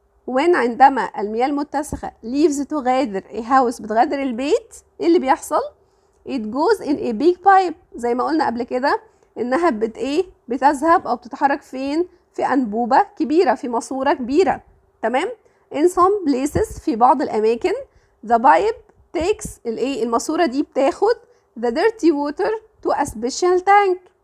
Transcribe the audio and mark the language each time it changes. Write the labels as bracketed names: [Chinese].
[English] when [Arabic] عندما المياه المتسخة [English] leaves [Arabic] تغادر [English] a house [Arabic] بتغادر البيت، ايه اللي بيحصل؟ [English] it goes in a big pipe. [Arabic] زي ما قلنا قبل كده انها بتذهب او بتتحرك فين؟ في انبوبة كبيرة، في ماسورة كبيرة. تمام؟ [English] in some places [Arabic] في بعض الاماكن [English] the pipe takes [Arabic] الماسورة دي بتاخد [English] the dirty water to a special tank.